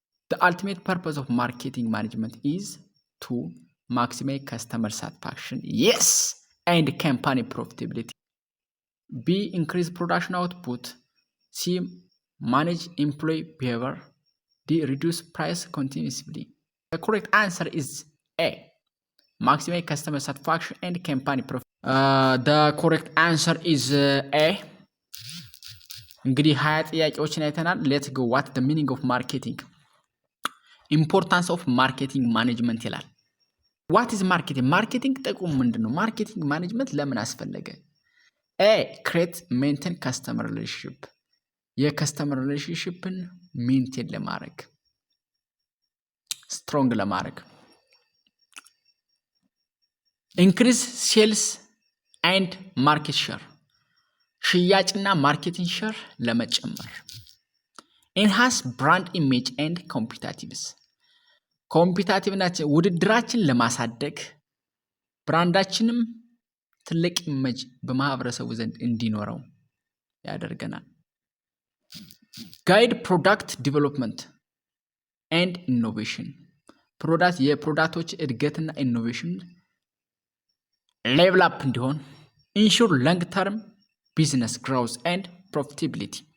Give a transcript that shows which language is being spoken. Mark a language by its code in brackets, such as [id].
[en] The ultimate purpose of marketing management is to maximize customer satisfaction, yes, and company profitability. B. Increase production output. C. Manage employee behavior. D. Reduce price continuously. The correct answer is A. Maximize customer satisfaction and company profit. The correct answer is A. [am] እንግዲህ 20 ጥያቄዎችን አይተናል። Let's go. [en] What the meaning of marketing? Importance of marketing management ይላል። What is marketing? [am] ማርኬቲንግ ጥቅሙ ምንድነው? ማርኬቲንግ ማኔጅመንት ለምን አስፈለገ? [en] A. Create maintain customer relationship. [am] የከስተመር ሪሌሽንሺፕን ሜንቴን ለማድረግ ስትሮንግ ለማድረግ። Increase sales and market share. ሽያጭና ማርኬቲንግ ሼር ለመጨመር። Enhance brand image and competitiveness. ኮምፒታቲቭናችን ውድድራችን ለማሳደግ ብራንዳችንም ትልቅ ኢሜጅ በማህበረሰቡ ዘንድ እንዲኖረው ያደርገናል። ጋይድ ፕሮዳክት ዲቨሎፕመንት ኤንድ ኢኖቬሽን። የፕሮዳክቶች እድገትና ኢኖቬሽን ሌቭል አፕ እንዲሆን። ኢንሹር ሎንግ ተርም ቢዝነስ ግሮዝ ኤንድ ፕሮፊታቢሊቲ።